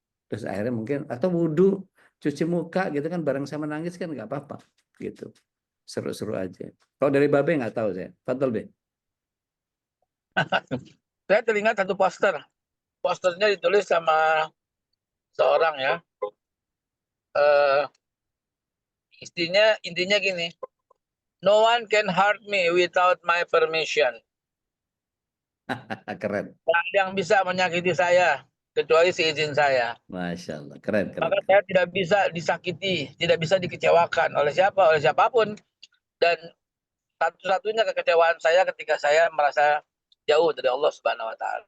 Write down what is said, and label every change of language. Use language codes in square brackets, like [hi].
[id] Terus akhirnya mungkin atau wudhu, cuci muka gitu kan bareng sama nangis kan nggak apa-apa gitu, seru-seru aja. Kalau dari Babe nggak tahu saya. Fadl, Be. saya teringat satu poster. Posternya ditulis sama seorang ya. Eh, intinya gini. [en] No one can hurt me without my permission. [id] Keren. Tak ada yang bisa menyakiti saya kecuali seizin saya. Masya Allah, keren. Maka saya tidak bisa disakiti, tidak bisa dikecewakan oleh siapapun. Dan satu-satunya kekecewaan saya ketika saya merasa jauh dari Allah Subhanahu Wa Taala.